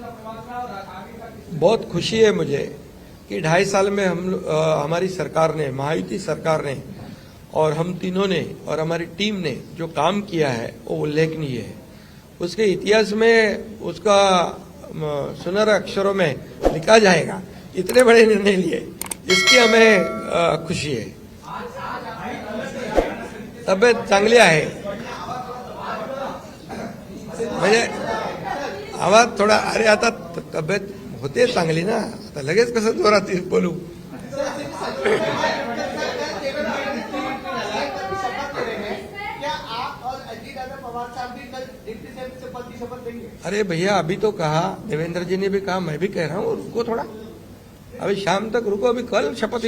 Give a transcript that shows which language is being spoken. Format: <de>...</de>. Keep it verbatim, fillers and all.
<hi>बहुत खुशी है मुझे कि ढाई साल में हम लो- अ, हमारी सरकार ने, महायुति सरकार ने और हम तीनों ने और हमारी टीम ने जो काम किया है वो उल्लेखनीय है. उसके इतिहास में उसका म, सुनहरे अक्षरों में लिखा जाएगा, इतने बड़े निर्णय लिए, इसकी हमें अ, खुशी है.</hi> <mr>तब्येत चांगली आहे म्हणजे आवाज थोडा, अरे आता त- तब्येत होते चांगली ना, आता लगेच कसं जोरात बोलू.</mr> <hi>क्या आप और अजीत यादव पवार साहब भी कल डिप्टी सीएम से पद की शपथ लेंगे? अरे भैया अभी तो कहा, देवेंद्र जी ने भी कहा, मैं भी कह रहा हूँ रुको थोड़ा, अभी शाम तक रुको, अभी कल शपथ ली</hi>